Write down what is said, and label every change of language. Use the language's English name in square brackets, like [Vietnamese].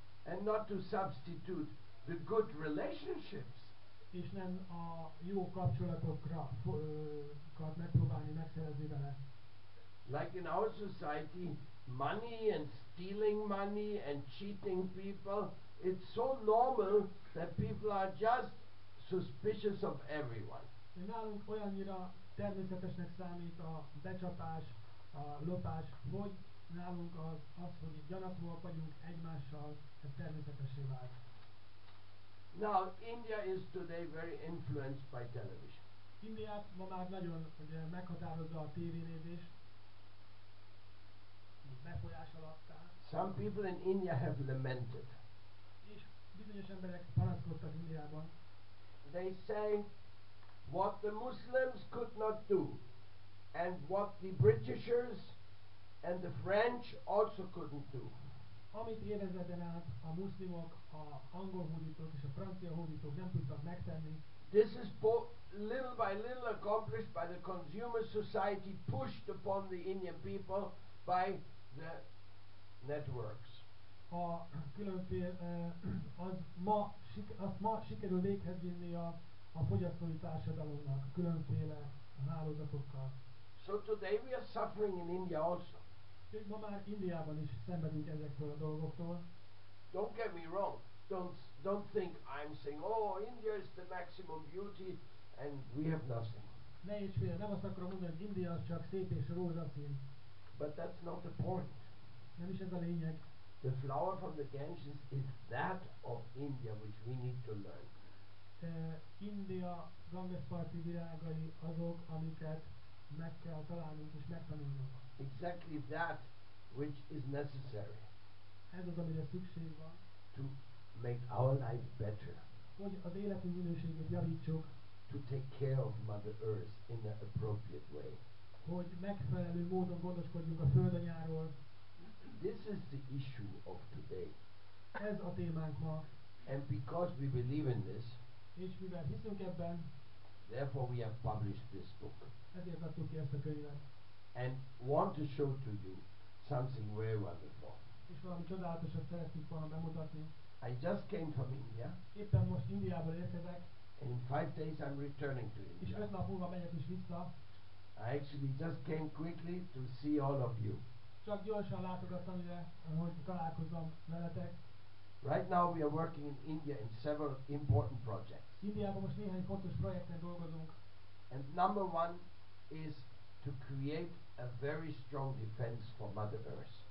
[English] And not to substitute the good relationships. [Hungarian] És nem a jó kapcsolatokra megpróbálni megszerezni vele. [English] Like in our society, money and stealing money and cheating people, it's so normal that people are just suspicious of everyone. [Hungarian] Nálunk olyannyira természetesnek számít a becsapás, a lopás, hogy nálunk az hogy gyanakvóak vagyunk egymással, ez természetessé vált. [English] Now, India is today very influenced by television. [Hungarian] Indiát ma már nagyon ugye, meghatározza a tévénézés, befolyás alatt áll. [English] Some people in India have lamented. [Hungarian] És bizonyos emberek panaszkodtak Indiában. [English] They say what the Muslims could not do and what the Britishers and the French also couldn't do. [Hungarian] Amit évezreden át a muszlimok, a angol hódítók és a francia hódítók nem tudtak megtenni. [English] This is little by little accomplished by the consumer society pushed upon the Indian people by the networks. [Hungarian] A különféle azt ma sikerül véghez vinni a fogyasztói társadalomnak különféle hálózatokkal. [English] So today we are suffering in India also. [Hungarian] Ma már Indiában is szenvedünk ezektől a dolgoktól. [English] Don't get me wrong. Don't think I'm saying, oh, India is the maximum beauty and we have nothing. [Hungarian] Ne is félre, nem azt akarom mondani, hogy India az csak szép és rózsaszín. [English] But that's not the point. [Hungarian] Nem is ez a lényeg. [English] The flower from the Ganges is that of India which we need to learn. [Hungarian] India Gangesparti virágai azok, amiket meg kell találnunk és megtanulnunk. [English] Exactly that which is necessary. [Hungarian] Ez az, amire szükség van. [English] To make our life better. [Hungarian] Hogy az életünk minőségét javítsuk. [English] To take care of Mother Earth in an appropriate way. [Hungarian] Hogy megfelelő módon gondoskodjunk a földanyáról. [English] This is the issue of today. [Hungarian] Ez a témánk ma. [English] And because we believe in this, [Hungarian] és mivel hiszünk ebben, [English] therefore we have published this book. [Hungarian] Ezért adtuk ki ezt a könyvet. [English] And want to show to you something very wonderful. [Hungarian] És valami csodálatosat szeretnék volna bemutatni. [English] I just came from India. [Hungarian] Éppen most Indiából érkezek. [English] And in 5 days I'm returning to India. [Hungarian] És 5 nap múlva megyek is vissza. [English] I actually just came quickly to see all of you. [Hungarian] Csak gyorsan látogattam ide, hogy találkozzam veletek. [English] Right now we are working in India in several important projects. [Hungarian] Indiában most néhány fontos projekten dolgozunk. [English] And number one is to create a very strong defense for Mother Earth.